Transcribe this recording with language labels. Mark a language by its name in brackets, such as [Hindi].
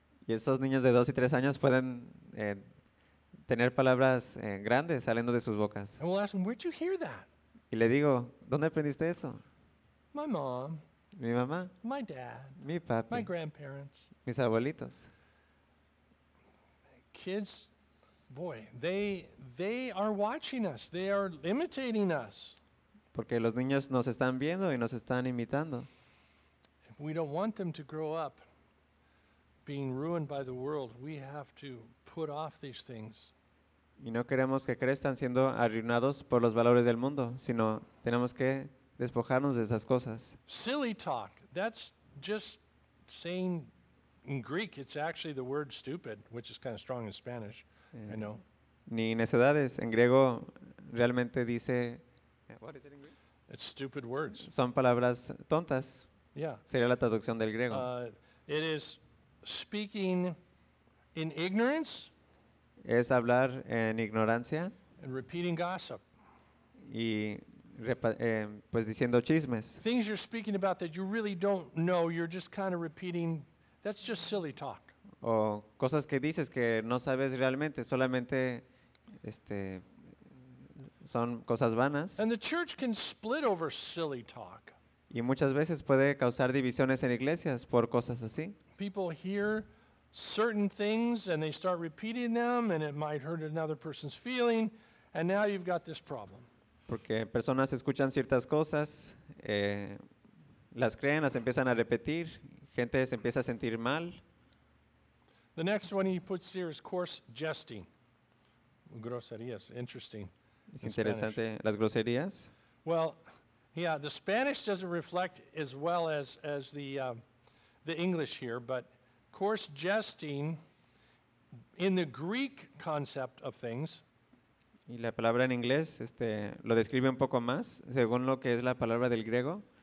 [Spanish] Y esos niños de 2 y 3 años pueden tener palabras grandes saliendo de sus bocas. [English] And we'll ask them, where'd you hear that? [Spanish] Y le digo, ¿dónde aprendiste eso? [English] My mom. [Spanish] Mi mamá. [English] My dad. [Spanish] Mi papi. [English] My grandparents. [Spanish] Mis abuelitos. [English] Kids, boy, they are watching us. They are imitating us. [Spanish] Porque los niños nos están viendo y nos están imitando. [English] We don't want them to grow up being ruined by the world. We have to put off these things. [Spanish] Y no queremos que crezcan siendo arruinados por los valores del mundo, sino tenemos que despojarnos de esas cosas. [English] Silly talk. That's just saying in Greek, it's actually the word stupid, which is kind of strong in Spanish. I know. [Spanish] Ni necedades. En griego realmente dice. [English] What is it in Greek? It's stupid words. [Spanish] Son palabras tontas. [English] Yeah. [Spanish] Sería la traducción del griego. [English] It is speaking in ignorance. [Spanish] Es hablar en ignorancia. [English] And repeating gossip. [Spanish] Y pues diciendo chismes. [English] Things you're speaking about that you really don't know, you're just kind of repeating, that's just silly talk. [Spanish] O cosas que dices que no sabes realmente, solamente son cosas vanas. [English] And the church can split over silly talk. [Spanish] Y muchas veces puede causar divisiones en iglesias por cosas así. [English] People hear certain things and they start repeating them and it might hurt another person's feeling and now you've got this problem. [Spanish] Porque personas escuchan ciertas cosas, las creen, las empiezan a repetir, gente se empieza a sentir mal. [English] The next one he puts here is coarse jesting. Groserías, interesting. [Spanish] Es interesante, las groserías. [English] Well, yeah, the Spanish doesn't reflect as well as the English here, but coarse jesting in the Greek concept of things. [Spanish] Y la palabra en inglés lo describe un poco más, según lo que es la palabra del griego.